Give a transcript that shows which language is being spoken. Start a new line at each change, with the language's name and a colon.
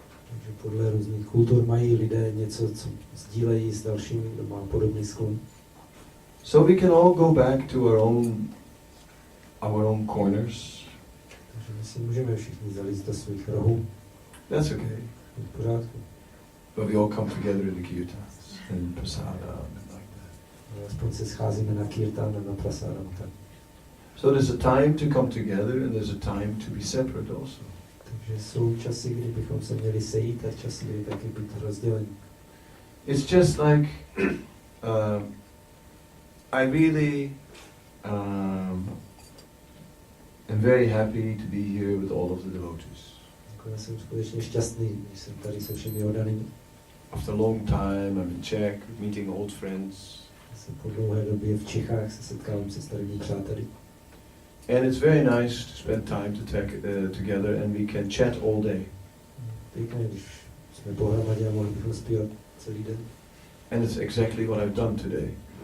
Czech: Takže podle různých kultur mají lidé něco, co sdílejí s dalšími, kdo má podobný sklon.
English: So we can all go back to our own corners.
Czech: Takže my si můžeme všichni zalít do svých rohů.
English: That's okay.
Czech: V pořádku.
English: But we all come together in the kirtans and prasada and like that.
Czech: Aspoň se scházíme na kirtan a na prasada.
English: So there's a time to come together and there's a time to be separate also.
Czech: Takže jsou časy, kdy bychom se měli sejít a časy, kdy taky být rozdělení.
English: It's just like I really am very happy to be here with all of the devotees.
Czech: Já jsem skutečně šťastný, když jsem tady se všemi oddanými.
English: After a long time, I'm in Czech, meeting old friends.
Czech: Jsem po dlouhé době v Čechách se setkávám se starými přáteli.
English: And it's very nice to spend time together and we can chat all day.
Czech: Pěkné, když jsme pohromadě a mohli bychom zpívat celý den.
English: And it's exactly what I've done today.